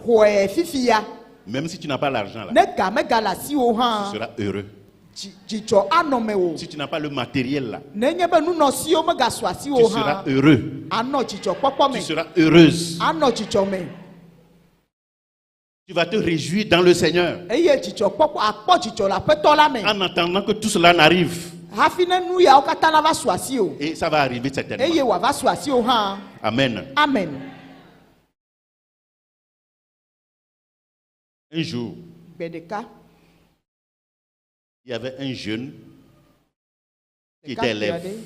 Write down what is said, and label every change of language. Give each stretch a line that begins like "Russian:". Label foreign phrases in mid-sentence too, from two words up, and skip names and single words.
Ewe: xɔe fifi ya
French: Même si tu n'as pas l'argent là,
Ewe: ne ga mega le asiwo
French: tu
Ewe: hã
French: seras heureux.
Ewe: dzidzɔ anɔ me o
French: Si tu n'as pas le matériel là,
Ewe: nenye be nunɔsiwo megasɔ
French: tu
Ewe: asiwo
French: seras
Ewe: hã
French: heureux.
Ewe: anɔ dzidzɔkpɔkpɔ
French: Tu
Ewe: me
French: seras heureuse.
Ewe: anɔ dzidzɔ me
French: Tu vas te réjouir dans le Seigneur. En attendant que tout cela n'arrive. Et ça va arriver certainement. Amen. Amen. Un jour, il y avait un jeune qui était élève.